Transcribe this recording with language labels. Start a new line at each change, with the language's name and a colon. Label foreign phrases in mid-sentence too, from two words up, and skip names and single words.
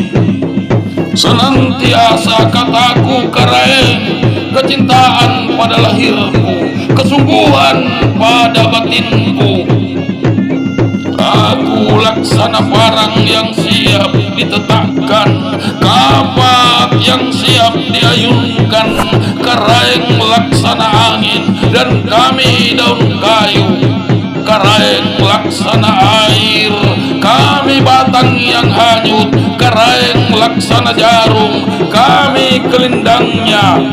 Indonesian: Senantiasa kataku karaeng, kecintaan pada lahirku, kesungguhan pada batinku. Aku laksana parang yang siap ditetapkan, kapak yang siap diayunkan, karaeng laksana angin dan kami daun kayu. Karaeng laksana air, kami batang yang hanyut. Karaeng laksana jarum, kami kelindangnya.